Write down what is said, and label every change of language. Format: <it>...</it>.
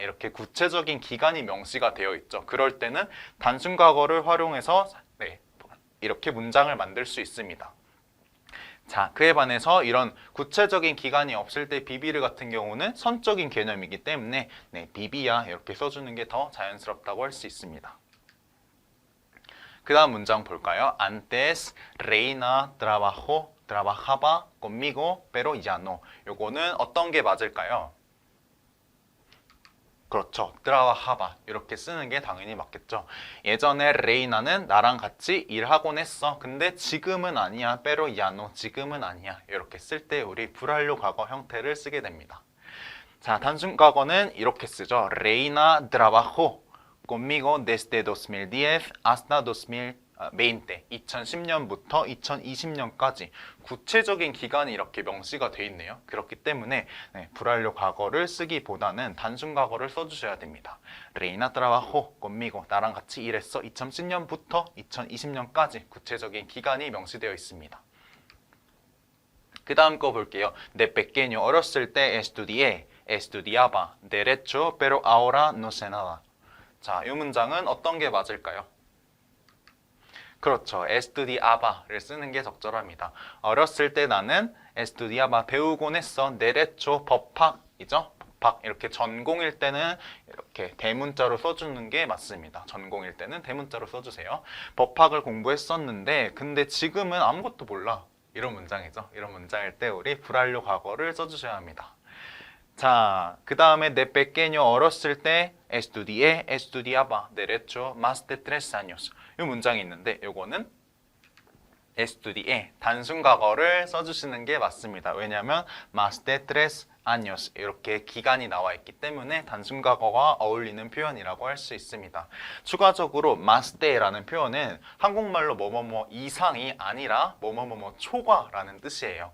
<ko>이렇게 구체적인 기간이 명시가 되어 있죠. 그럴 때는 단순과거를 활용해서 이렇게 문장을 만들 수 있습니다. 자, 그에 반해서 이런 구체적인 기간이 없을 때 비비르 같은 경우는 선적인 개념이기 때문에 비비야 이렇게 써주는 게 더 자연스럽다고 할 수 있습니다. 그 다음 문장 볼까요?</ko> <es>Antes Reina trabajaba conmigo, pero ya no.</es> <ko>요거는 어떤 게 맞을까요? 그렇죠. trabajaba 이렇게 쓰는 게 당연히 맞겠죠. 예전에 레이나는 나랑 같이 일하곤 했어. 근데 지금은 아니야.</ko> <es>pero ya no.</es> <ko>지금은 아니야. 이렇게 쓸 때 우리 불완료 과거 형태를 쓰게 됩니다. 자, 단순 과거는 이렇게 쓰죠.</ko> <es>Reina trabajó conmigo desde 2010 hasta 2020.</es> <ko>2010년부터 2020년까지 구체적인 기간이 이렇게 명시가 돼 있네요. 그렇기 때문에 불완료 과거를 쓰기보다는 단순 과거를 써주셔야 됩니다.</ko> <es>Reina trabajó conmigo.</es> <ko>나랑 같이 일했어. 2010년부터 2020년까지 구체적인 기간이 명시되어 있습니다. 그 다음 거 볼게요.</ko> <es>De pequeño</es> <ko>어렸을 때</ko> <es>estudiaba derecho pero ahora no sé nada.</es> <ko>자, 이 문장은 어떤 게 맞을까요? 그렇죠. estudiaba를 쓰는 게 적절합니다. 어렸을 때 나는 estudiaba 배우곤 했어. derecho 법학이죠. 법학 이렇게 전공일 때는 이렇게 대문자로 써주는 게 맞습니다. 전공일 때는 대문자로 써주세요. 법학을 공부했었는데 근데 지금은 아무것도 몰라. 이런 문장이죠. 이런 문장일 때 우리 불완료 과거를 써주셔야 합니다. 자, 그 다음에</ko> <es>de pequeño</es> <ko>어렸을 때</ko> <es>estudiaba derecho más de 3 años.</es> <ko>이 문장이 있는데 요거는 estudié 단순 과거를 써주시는 게 맞습니다. 왜냐하면</ko> <es>más de 3 años</es> <ko>이렇게 기간이 나와 있기 때문에 단순 과거와 어울리는 표현이라고 할 수 있습니다. 추가적으로 más de라는 표현은 한국말로 뭐뭐뭐 이상이 아니라 뭐뭐뭐 초과라는 뜻이에요.</ko>